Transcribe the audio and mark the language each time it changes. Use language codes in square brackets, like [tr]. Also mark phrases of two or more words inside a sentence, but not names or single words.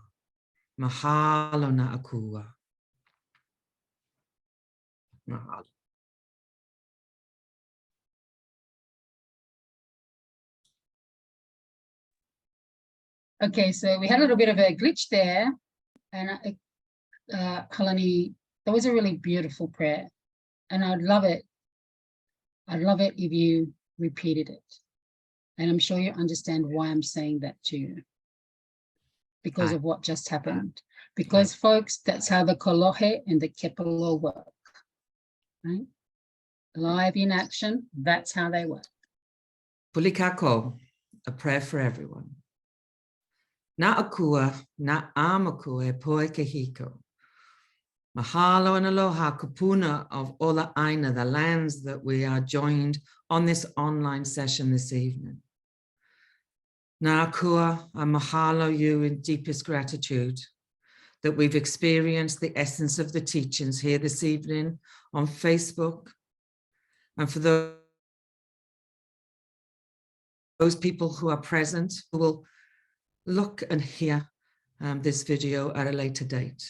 [haw] Mahalo na akua. Mahalo. [en] Okay, so we had a little bit of a glitch there, and Kalani, that was a really beautiful prayer, and I'd love it if you repeated it, and I'm sure you understand why I'm saying that to you, because of what just happened. Because folks, that's how the kolohe and the kepalo work, right? Live in action, that's how they work. Pulikako, a prayer for everyone. [haw] Na akua, na amakua e poe kahiko. [en] Mahalo and [haw] aloha kupuna [en] of [haw] ola aina, [en] the lands that we are joined on this online session this evening. [haw] Na akua, [en] I mahalo you in deepest gratitude that we've experienced the essence of the teachings here this evening on Facebook. And for those people who are present, who will look and hear this video at a later date.